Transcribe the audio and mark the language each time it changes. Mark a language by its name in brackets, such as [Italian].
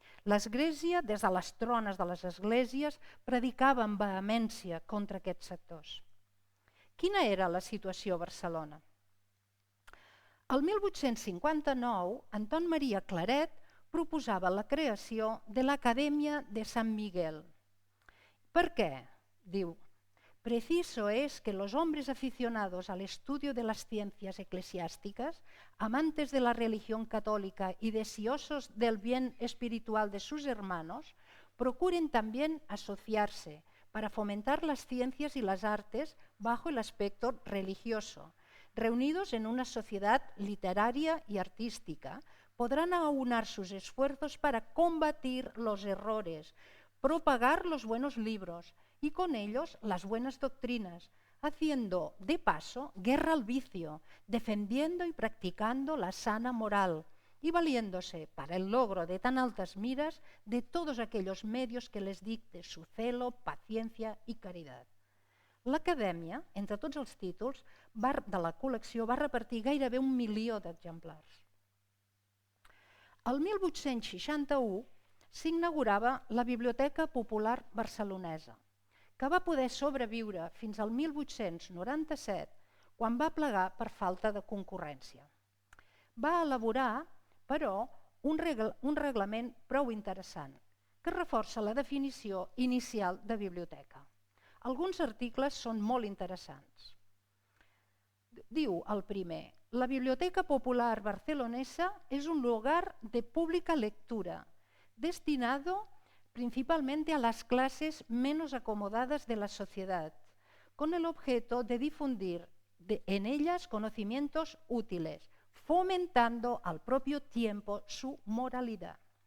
[Catalan] L'Església, des de les trones de les esglésies, predicava amb vehemència contra aquests sectors. Quina era la situació a Barcelona? El 1859, Anton Maria Claret proposava la creació de l'Acadèmia de Sant Miguel. ¿Per qué? [Spanish] Diu, preciso es que los hombres aficionados al estudio de las ciencias eclesiásticas, amantes de la religión católica y deseosos del bien espiritual de sus hermanos, procuren también asociarse para fomentar las ciencias y las artes bajo el aspecto religioso. Reunidos en una sociedad literaria y artística, podrán aunar sus esfuerzos para combatir los errores, propagar los buenos libros y con ellos las buenas doctrinas, haciendo de paso guerra al vicio, defendiendo y practicando la sana moral y valiéndose para el logro de tan altas miras de todos aquellos medios que les dicte su celo, paciencia y caridad. [Catalan] L'Acadèmia, entre tots els títols de la col·lecció, va repartir gairebé 1 milió d'exemplars. El 1861 s'inaugurava la Biblioteca Popular Barcelonesa, que va poder sobreviure fins al 1897, quan va plegar per falta de concurrència. Va elaborar, però, un reglament prou interessant, que reforça la definició inicial de biblioteca. Alguns articles són molt interessants. Diu el primer: [Spanish] la Biblioteca Popular Barcelonesa es un lugar de pública lectura, destinado principalmente a las clases menos acomodadas de la sociedad, con el objeto de difundir en ellas conocimientos útiles, fomentando al propio tiempo su moralidad.